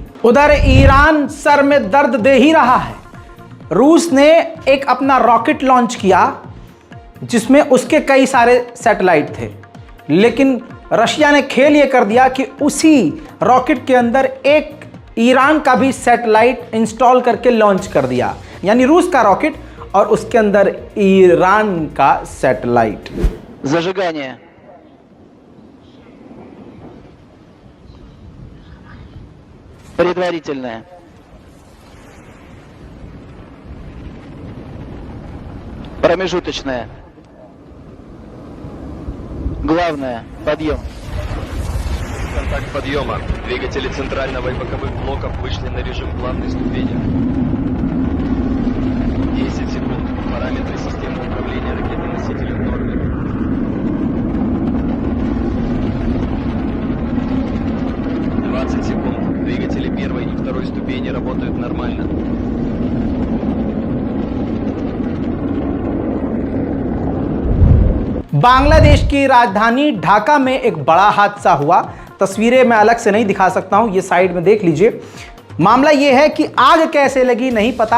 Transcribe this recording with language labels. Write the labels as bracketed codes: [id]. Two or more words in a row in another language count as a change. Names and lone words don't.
[hi] उधर ईरान सर में दर्द दे ही रहा है। रूस ने एक अपना रॉकेट लॉन्च किया जिसमें उसके कई सारे सैटेलाइट थे, लेकिन रशिया ने खेल ये कर दिया कि उसी रॉकेट के अंदर एक ईरान का भी सैटेलाइट इंस्टॉल करके लॉन्च कर दिया। यानी रूस का रॉकेट और उसके अंदर ईरान का सैटेलाइट। [ru] Зажигание. Предварительное. Промежуточное. Главное. Подъем. Контакт подъема. Двигатели центрального и боковых блоков вышли на режим плавной ступени. 10 секунд. Параметры системы управления ракетой-носителем в норме. 20 секунд. Двигатели первой и второй ступени работают нормально. [hi] बांग्लादेश की राजधानी ढाका में एक बड़ा हादसा हुआ। तस्वीरें मैं अलग से नहीं दिखा सकता हूं, ये साइड में देख लीजिए। मामला ये है कि आग कैसे लगी नहीं पता।